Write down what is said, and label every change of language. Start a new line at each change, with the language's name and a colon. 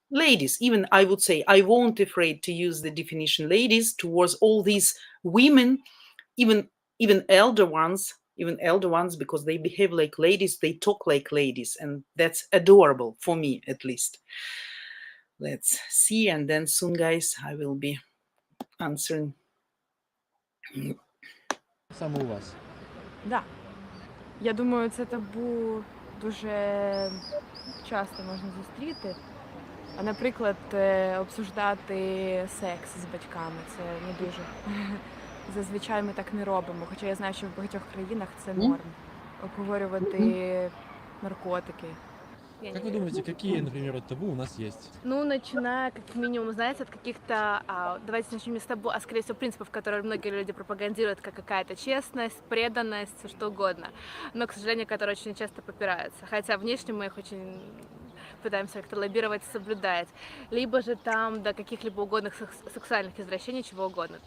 English: I won't afraid to use the definition ladies towards all these women, even even elder ones, because they behave like ladies, they talk like ladies, and that's adorable for me, at least. Let's see, and then soon, guys, I will be answering.
Ukrainian: Саме у вас. Да. Я думаю, це табу дуже часто можна зустріти. А, наприклад, обсуждати секс з батьками це не дуже. Зазвичай ми так не робимо, хоча я знаю, що в багатьох країнах це норм. Обговорювати наркотики.
Russian: Как вы думаете, какие, например, вот табу у нас есть? Ну, начиная, как минимум, знаете, от каких-то, давайте начнем не с табу, а скорее всего принципов, которые многие люди пропагандируют, как какая-то честность, преданность, все что угодно, но, к сожалению, которые очень часто попираются, хотя внешне мы их очень пытаемся как-то лоббировать, соблюдать, либо же там до каких-либо угодных сексуальных извращений, чего угодно.